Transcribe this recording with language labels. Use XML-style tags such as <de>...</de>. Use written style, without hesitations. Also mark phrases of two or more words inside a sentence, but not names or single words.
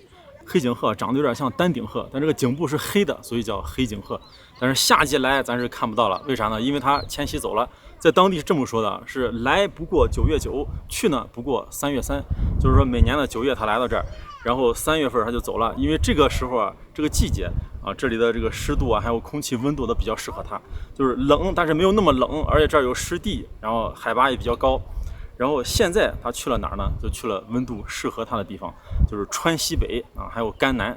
<zh>黑頸鶴長得有點像丹頂鶴，但這個頸部是黑的，所以叫黑頸鶴。但是夏季來咱是看不到了，為啥呢？因為它遷徙走了。在當地是這麼說的，是來不過9月9，去呢不過3月3，就是說每年的9月它來到這兒，然後3月份它就走了。因為這個時候啊，這個季節啊，這裡的這個濕度啊，還有空氣溫度都比較適合它，就是冷，但是沒有那麼冷，而且這兒有濕地，然後海拔也比較高。然後現在他去了哪兒呢？就去了溫度適合他的地方，就是川西北啊，還有甘南。</zh>